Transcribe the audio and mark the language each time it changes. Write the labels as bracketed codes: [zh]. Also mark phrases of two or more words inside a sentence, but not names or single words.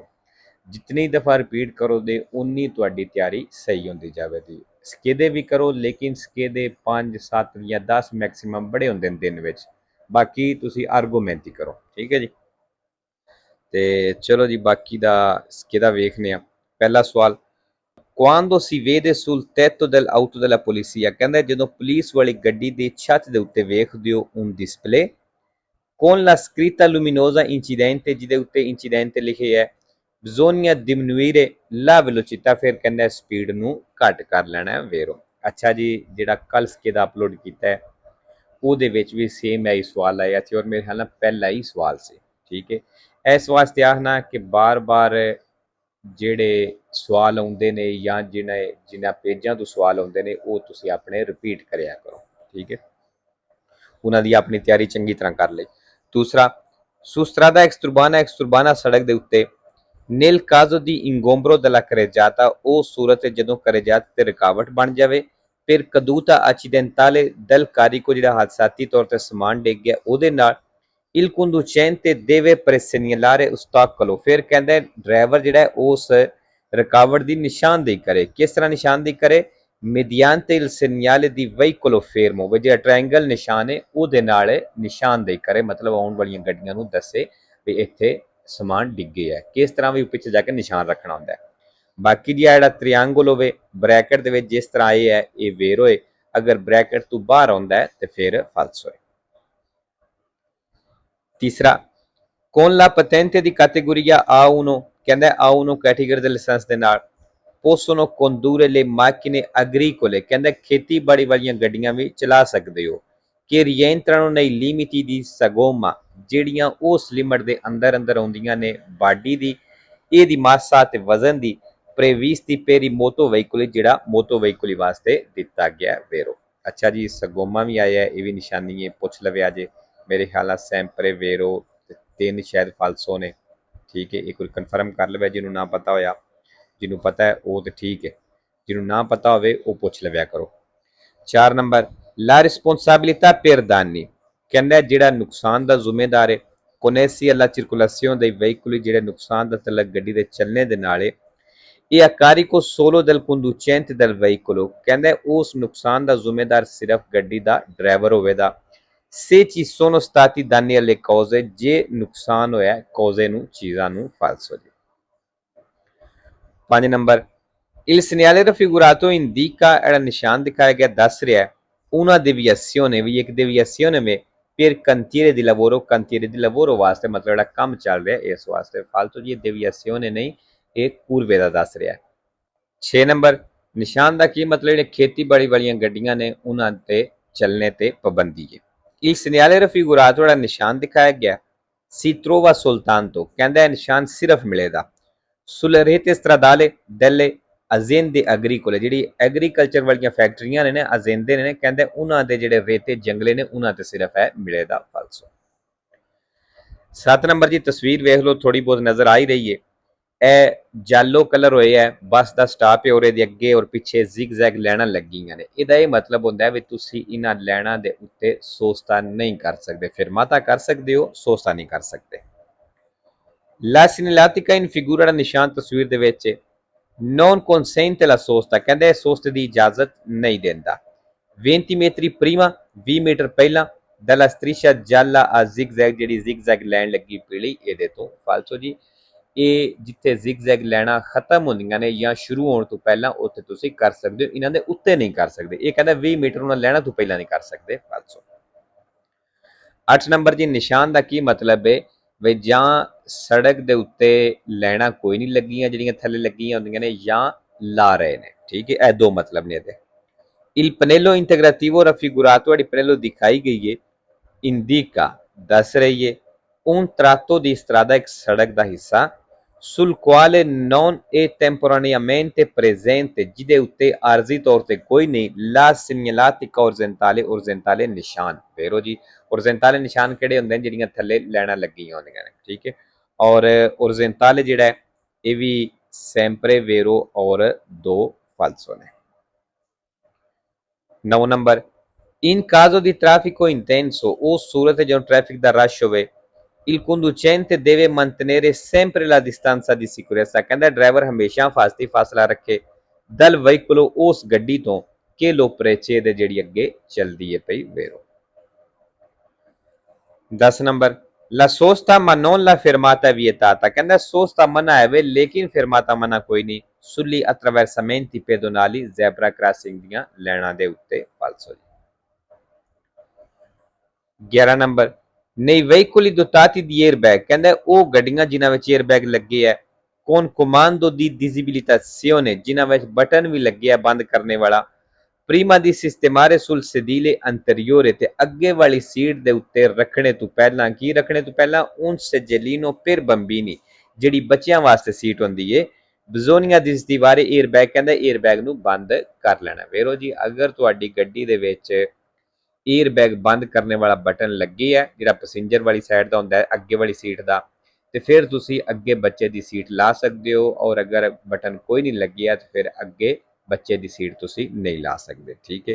[pa] ਜਿਤਨੀ ਦਫ਼ਾ ਰਿਪੀਟ ਕਰੋਗੇ ਉੱਨੀ ਤੁਹਾਡੀ ਤਿਆਰੀ ਸਹੀ ਹੁੰਦੀ ਜਾਏਗੀ। ਸਕੇਦੇ ਭੀ ਕਰੋ, ਲੇਕਿਨ ਸਕੇਦੇ 5, 7 ਯਾ 10 ਮੈਕਸੀਮਮ ਬੜੇ ਹੁੰਦੇ ਦਿਨ ਵਿੱਚ। ਬਾਕੀ ਤੁਸੀਂ ਆਰਗੂਮੈਂਟ ਹੀ ਕਰੋ। ਠੀਕ ਹੈ ਜੀ। ਤੇ ਚੱਲੋ ਜੀ, ਬਾਕੀ ਦਾ ਸਕੇਦਾ ਵੇਖਣੇ ਆਂ। ਪਹਿਲਾ ਸਵਾਲ, [it] quando si vede sul tetto dell'auto della polizia, [pa] कहंदा ਜਦੋਂ ਪੁਲਿਸ ਵਾਲੀ ਗੱਡੀ ਦੀ ਛੱਤ ਦੇ ਉੱਤੇ ਵੇਖਦੇ ਹੋ [it] un display con la scritta luminosa incidente, [pa] ਜਿਹਦੇ ਉੱਤੇ incidente ਲਿਖਿਆ ਹੈ, [it] bisogna diminuire la velocità, [pa] ਫਿਰ ਕਹਿੰਦਾ ਸਪੀਡ ਨੂੰ ਘੱਟ ਕਰ ਲੈਣਾ ਹੈ ਵੇਰੋ। ਅੱਛਾ ਜੀ, ਜਿਹੜਾ ਕੱਲ ਸਕੇ ਦਾ ਅਪਲੋਡ ਕੀਤਾ ਹੈ ਉਹਦੇ ਵਿੱਚ ਵੀ ਸੇਮ ਹੈ ਸਵਾਲ ਆਇਆ ਸੀ, ਔਰ ਮੇਰੇ ਖਿਆਲ ਨਾਲ ਪਹਿਲਾ ਹੀ ਸਵਾਲ ਸੀ। ਠੀਕ ਹੈ। ਇਸ ਵਾਸਤੇ ਆਖਣਾ ਕਿ ਬਾਰ-ਬਾਰ ਜਿਹੜੇ ਸਵਾਲ ਆਉਂਦੇ ਨੇ ਜਾਂ ਜਿਨ੍ਹਾਂ ਪੇਜਾਂ ਤੋਂ ਸਵਾਲ ਆਉਂਦੇ ਨੇ ਉਹ ਤੁਸੀਂ ਆਪਣੇ ਰਿਪੀਟ ਕਰਿਆ ਕਰੋ। ਠੀਕ ਹੈ। ਉਹਨਾਂ ਦੀ ਆਪਣੀ ਤਿਆਰੀ ਚੰਗੀ ਤਰ੍ਹਾਂ ਕਰ ਲਈ। ਦੂਸਰਾ, [it] su strada extraurbana [pa] ਸੜਕ ਦੇ ਉੱਤੇ [it] nel caso di ingombro della carreggiata, [pa] ਉਹ ਸੂਰਤ ਜਦੋਂ carreggiata ਤੇ ਰੁਕਾਵਟ ਬਣ ਜਾਵੇ, ਫਿਰ [it] caduta accidentale del carico, [pa] ਜਿਹੜਾ ਹਾਦਸਾਤੀ ਤੌਰ ਤੇ ਸਮਾਨ ਡਿੱਗ ਗਿਆ ਉਹਦੇ ਨਾਲ, [it] il conducente deve presegnalare ostacolo, [pa] ਫਿਰ ਕਹਿੰਦਾ ਡਰਾਈਵਰ ਜਿਹੜਾ ਉਸ ਰੁਕਾਵਟ ਦੀ ਨਿਸ਼ਾਨਦੇਹੀ ਕਰੇ। ਕਿਸ ਤਰ੍ਹਾਂ ਨਿਸ਼ਾਨਦੇਹੀ ਕਰੇ? [it] mediante il segnale di veicolo fermo, [pa] ਜਿਹੜਾ ਟ੍ਰਾਇੰਗਲ ਨਿਸ਼ਾਨ ਹੈ ਉਹਦੇ ਨਾਲ ਨਿਸ਼ਾਨਦੇਹੀ ਕਰੇ, ਮਤਲਬ ਆਉਣ ਵਾਲੀਆਂ ਗੱਡੀਆਂ ਨੂੰ ਦੱਸੇ ਵੀ ਇੱਥੇ ਸਮਾਨ ਡਿੱਗੇ ਹੈ। ਕਿਸ ਤਰ੍ਹਾਂ ਵੀ ਪਿੱਛੇ ਜਾ ਕੇ ਨਿਸ਼ਾਨ ਰੱਖਣਾ ਹੁੰਦਾ ਹੈ। ਬਾਕੀ ਜੀ ਜਿਹੜਾ ਤ੍ਰਿਆਂਗਲ ਹੋਵੇ ਬ੍ਰੈਕਟ ਦੇ ਵਿੱਚ, ਜਿਸ ਤਰ੍ਹਾਂ ਇਹ ਹੈ ਇਹ ਵੇਰ ਹੋਏ, ਅਗਰ ਬ੍ਰੈਕਟ ਤੋਂ ਬਾਹਰ ਆਉਂਦਾ ਹੈ ਤੇ ਫਿਰ ਫਾਲਸ ਹੋਏ। ਤੀਸਰਾ, [it] con la patente di categoria A1, [pa] ਕਹਿੰਦਾ A1 ਕੈਟੇਗਰੀ ਦੇ ਲਾਇਸੈਂਸ ਦੇ ਨਾਲ [it] possono condurre le macchine agricole, [pa] ਕਹਿੰਦਾ ਖੇਤੀਬਾੜੀ ਵਾਲੀਆਂ ਗੱਡੀਆਂ ਵੀ ਚਲਾ ਸਕਦੇ ਹੋ, [it] che rientrano nei limiti di sagoma, [pa] ਜਿਹੜੀਆਂ ਉਸ ਲਿਮਟ ਦੇ ਅੰਦਰ ਆਉਂਦੀਆਂ ਨੇ ਬਾਡੀ ਦੀ, ਇਹਦੀ ਮਾਸਾ ਤੇ ਵਜ਼ਨ ਦੀ, [it] previsti per i moto veicoli, [pa] ਜਿਹੜਾ ਮੋਟੋ ਵਹੀਕਲ ਵਾਸਤੇ ਦਿੱਤਾ ਗਿਆ ਵੇਰੋ। ਅੱਛਾ ਜੀ, ਸਗੋਮਾ ਵੀ ਆਇਆ, ਇਹ ਵੀ ਨਿਸ਼ਾਨੀ ਹੈ, ਪੁੱਛ ਲਵੇ ਅਜੇ। ਮੇਰੇ ਖਿਆਲ ਨਾਲ [it] sempre vero [pa] 3 ਸ਼ਾਇਦ ਫਾਲਸੋ ਨੇ। ਠੀਕ ਹੈ, ਇੱਕ ਵਾਰ ਕਨਫਰਮ ਕਰ ਲਵੇ ਜਿਹਨੂੰ ਨਾ ਪਤਾ ਹੋਇਆ। ਜਿਹਨੂੰ ਪਤਾ ਹੈ ਉਹ ਤਾਂ ਠੀਕ ਹੈ, ਜਿਹਨੂੰ ਨਾ ਪਤਾ ਹੋਵੇ ਉਹ ਪੁੱਛ ਲਵਿਆ ਕਰੋ। [it] 4 ਨੰਬਰ, la responsabilità per danni, [pa] ਕਹਿੰਦਾ ਜਿਹੜਾ ਨੁਕਸਾਨ ਦਾ ਜ਼ਿੰਮੇਦਾਰ ਹੈ [it] connessi alla circolazione dei veicoli, [pa] ਜਿਹੜੇ ਨੁਕਸਾਨ ਦਾ ਤਲਕ ਗੱਡੀ ਦੇ ਚੱਲਣੇ ਦੇ ਨਾਲ ਹੈ, ਇਹ [it] a carico solo del conducente del veicolo, [pa] ਕਹਿੰਦਾ ਉਸ ਨੁਕਸਾਨ ਦਾ ਜ਼ਿੰਮੇਦਾਰ ਸਿਰਫ ਗੱਡੀ ਦਾ ਡਰਾਈਵਰ ਹੋਵੇਗਾ। [it] se ci sono stati danni alle cose, [pa] ਜੇ ਨੁਕਸਾਨ ਹੋਇਆ ਕੌਜ਼ੇ ਨੂੰ, ਚੀਜ਼ਾਂ ਨੂੰ, ਫਾਲਸ ਹੋ ਜਾਏ। 5 ਨੰਬਰ, [it] il segnale raffigurato indica, [pa] ਜਿਹੜਾ ਨਿਸ਼ਾਨ ਦਿਖਾਇਆ ਗਿਆ ਦੱਸ ਰਿਹਾ ਹੈ [it] una deviazione, [pa] ਵੀ ਇੱਕ deviazione में [it] per cantiere di lavoro, cantiere di lavoro [pa] ਵਾਸਤੇ ਮਤਲਬ ਜਿਹੜਾ ਕੰਮ ਚੱਲ ਰਿਹਾ ਇਸ ਵਾਸਤੇ। ਫਾਲਤੂ ਜੀ deviazione ਨਹੀਂ, ਇਹ ਕੂਰਵੇ ਦਾ ਦੱਸ ਰਿਹਾ ਹੈ। 6 ਨੰਬਰ, ਨਿਸ਼ਾਨ ਦਾ ਕੀ ਮਤਲਬ? ਜਿਹੜੇ ਖੇਤੀਬਾੜੀ ਵਾਲੀਆਂ ਗੱਡੀਆਂ ਨੇ ਉਹਨਾਂ ਤੇ ਚੱਲਣੇ ਤੇ ਪਾਬੰਦੀ ਹੈ। [it] il segnale raffigurato, [pa] ਜਿਹੜਾ ਨਿਸ਼ਾਨ ਦਿਖਾਇਆ ਗਿਆ [it] si trova soltanto, [pa] ਕਹਿੰਦਾ ਇਹ ਨਿਸ਼ਾਨ ਸਿਰਫ ਮਿਲੇਗਾ [it] sulle rete stradali delle aziende agricole, [pa] ਜਿਹੜੀ ਐਗਰੀਕਲਚਰ ਵਾਲੀਆਂ ਫੈਕਟਰੀਆਂ ਨੇ, ਅਜ਼ੇਂਦੇ ਨੇ, ਕਹਿੰਦੇ ਉਹਨਾਂ ਦੇ ਜਿਹੜੇ ਰੇਤੇ ਜੰਗਲੇ ਨੇ ਉਹਨਾਂ ਤੇ ਸਿਰਫ ਹੈ ਮਿਲੇਗਾ। ਫਾਲਸੋ। 7 ਨੰਬਰ ਜੀ ਤਸਵੀਰ ਵੇਖ ਲਓ, ਥੋੜੀ ਬਹੁਤ ਨਜ਼ਰ ਆ ਹੀ ਰਹੀ ਹੈ। ਇਹ ਜੈਲੋ ਕਲਰ ਹੋਇਆ ਹੈ, ਬੱਸ ਦਾ ਸਟਾਪ ਹੈ, ਔਰ ਇਹਦੇ ਅੱਗੇ ਔਰ ਪਿੱਛੇ ਜ਼ਿਗਜ਼ੈਗ ਲਾਈਨਾਂ ਲੱਗੀਆਂ ਨੇ। ਇਹਦਾ ਇਹ ਮਤਲਬ ਹੁੰਦਾ ਹੈ ਵੀ ਤੁਸੀਂ ਇਹਨਾਂ ਲਾਈਨਾਂ ਦੇ ਉੱਤੇ ਸੋਸਤਾ ਨਹੀਂ ਕਰ ਸਕਦੇ, ਫਿਰਮਾਤਾ ਕਰ ਸਕਦੇ ਹੋ, ਸੋਸਤਾ ਨਹੀਂ ਕਰ ਸਕਦੇ। [it] ਲਾ segnaletica in figura [pa] ਦਾ ਨਿਸ਼ਾਨ ਤਸਵੀਰ ਦੇ ਵਿੱਚ [it] non consente la sosta, [pa] ਕਹਿੰਦੇ ਸੋਸਤੇ ਦੀ ਇਜਾਜ਼ਤ ਨਹੀਂ ਦਿੰਦਾ। [it] 20 metri prima, [pa] 20 ਮੀਟਰ ਪਹਿਲਾਂ [it] dalla striscia gialla a zigzag, [pa] ਜਿਹੜੀ zigzag ਲਾਈਨ ਲੱਗੀ ਪੀਲੀ, ਇਹਦੇ ਤੋਂ ਫਾਲਸੋ ਜੀ। ਇਹ ਜਿੱਥੇ zigzag ਲਾਈਨਾਂ ਖਤਮ ਹੁੰਦੀਆਂ ਨੇ ਜਾਂ ਸ਼ੁਰੂ ਹੋਣ ਤੋਂ ਪਹਿਲਾਂ ਉੱਥੇ ਤੁਸੀਂ ਕਰ ਸਕਦੇ ਹੋ, ਇਹਨਾਂ ਦੇ ਉੱਤੇ ਨਹੀਂ ਕਰ ਸਕਦੇ। ਇਹ ਕਹਿੰਦਾ 20 ਮੀਟਰ ਉਹਨਾਂ ਲਾਈਨਾਂ ਤੋਂ ਪਹਿਲਾਂ ਨਹੀਂ ਕਰ ਸਕਦੇ, ਫਾਲਸੋ। 8 ਨੰਬਰ ਜੀ ਨਿਸ਼ਾਨ ਦਾ ਕੀ ਮਤਲਬ ਹੈ ਵੀ ਜਾਂ ਸੜਕ ਦੇ ਉੱਤੇ ਲਾਈਨਾਂ ਕੋਈ ਨਹੀਂ ਲੱਗੀਆਂ ਜਿਹੜੀਆਂ ਥੱਲੇ ਲੱਗੀਆਂ ਹੁੰਦੀਆਂ ਨੇ, ਜਾਂ ਲਾ ਰਹੇ ਨੇ, ਠੀਕ ਹੈ। ਇਹ ਦੋ ਮਤਲਬ ਨੇ ਇਹਦੇ। [it] Il pannello integrativo raffigurato, [pa] ਜਿਹੜੀ pannello ਦਿਖਾਈ ਗਈ ਹੈ, indica ਦੱਸ ਰਹੀ ਹੈ [it] un tratto di strada, [pa] ਇੱਕ ਸੜਕ ਦਾ ਹਿੱਸਾ, [it] sul quale non è temporaneamente presente, [pa] ਜਿਹਦੇ ਉੱਤੇ ਆਰਜ਼ੀ ਤੌਰ ਤੇ ਕੋਈ ਨਹੀਂ, [it] la segnaletica orizzontale, orizzontale ਨਿਸ਼ਾਨ। [pa] ਵੇਰੋ ਜੀ orizzontale ਨਿਸ਼ਾਨ ਕਿਹੜੇ ਹੁੰਦੇ ਨੇ, ਜਿਹੜੀਆਂ ਥੱਲੇ ਲਾਈਨਾਂ ਲੱਗੀਆਂ ਹੁੰਦੀਆਂ ਨੇ, ਠੀਕ ਹੈ। ਔਰ orizzontale ਜਿਹੜਾ ਹੈ ਇਹ ਵੀ [it] sempre vero [pa] ਔਰ ਦੋ falso ਨੇ। 9 ਨੰਬਰ in caso di traffico intenso, ਉਹ ਸੂਰਤ ਜਦੋਂ ਟ੍ਰੈਫਿਕ ਦਾ ਰਸ਼ ਹੋਵੇ, [it] il conducente deve mantenere sempre la distanza di sicurezza, [pa] ਕਹਿੰਦਾ ਡਰਾਈਵਰ ਹਮੇਸ਼ਾ ਫਾਸਲਾ ਰੱਖੇ [it] dal veicolo, [pa] ਉਸ ਗੱਡੀ ਤੋਂ, [it] che lo precede, [pa] ਜਿਹੜੀ ਅੱਗੇ ਚੱਲਦੀ ਹੈ ਪਈ, ਵੇਰੋ। [it] 10 ਨੰਬਰ la sosta ma non la fermata vietata, [pa] ਕਹਿੰਦਾ sosta ਮਨਾ ਹੈ ਵੇ ਲੇਕਿਨ fermata ਮਨਾ ਕੋਈ ਨਹੀਂ, [it] sugli attraversamenti pedonali, [en] zebra crossing [pa] ਦੀਆਂ ਲਾਈਨਾਂ ਦੇ ਉੱਤੇ, ਫਾਲਸੋ। [it] 11 ਨੰਬਰ nei veicoli dotati di airbag, [pa] ਕਹਿੰਦਾ ਉਹ ਗੱਡੀਆਂ ਜਿਨ੍ਹਾਂ ਵਿੱਚ 에ਅਰਬੈਗ ਲੱਗੇ ਹੈ, [it] con comando di disabilitazione, [pa] ਜਿਨ੍ਹਾਂ ਵਿੱਚ ਬਟਨ ਵੀ ਲੱਗੇ ਹੈ ਬੰਦ ਕਰਨੇ ਵਾਲਾ, [it] prima di sistemare sul sedile anteriore, [pa] ਤੇ ਅੱਗੇ ਵਾਲੀ ਸੀਟ ਦੇ ਉੱਤੇ ਰੱਖਣੇ ਤੋਂ ਪਹਿਲਾਂ, ਕੀ ਰੱਖਣੇ ਤੋਂ ਪਹਿਲਾਂ, [it] un seggiolino per bambini, [pa] ਜਿਹੜੀ ਬੱਚਿਆਂ ਵਾਸਤੇ ਸੀਟ ਹੁੰਦੀ ਹੈ, [it] bisogna disattivare airbag, [pa] ਕਹਿੰਦਾ 에ਅਰਬੈਗ ਨੂੰ ਬੰਦ ਕਰ ਲੈਣਾ। ਵੇਰੋ ਜੀ ਅਗਰ ਤੁਹਾਡੀ ਗੱਡੀ ਦੇ ਵਿੱਚ 에ਅਰਬੈਗ ਬੰਦ ਕਰਨੇ ਵਾਲਾ ਬਟਨ ਲੱਗੇ ਹੈ, ਜਿਹੜਾ ਪੈਸੇਂਜਰ ਵਾਲੀ ਸਾਈਡ ਦਾ ਹੁੰਦਾ ਹੈ, ਅੱਗੇ ਵਾਲੀ ਸੀਟ ਦਾ, ਤੇ ਫਿਰ ਤੁਸੀਂ ਅੱਗੇ ਬੱਚੇ ਦੀ ਸੀਟ ਲਾ ਸਕਦੇ ਹੋ, ਔਰ ਅਗਰ ਬਟਨ ਕੋਈ ਨਹੀਂ ਲੱਗਿਆ ਤੇ ਫਿਰ ਅੱਗੇ ਬੱਚੇ ਦੀ ਸੀਟ ਤੁਸੀਂ ਨਹੀਂ ਲਾ ਸਕਦੇ, ਠੀਕ ਹੈ।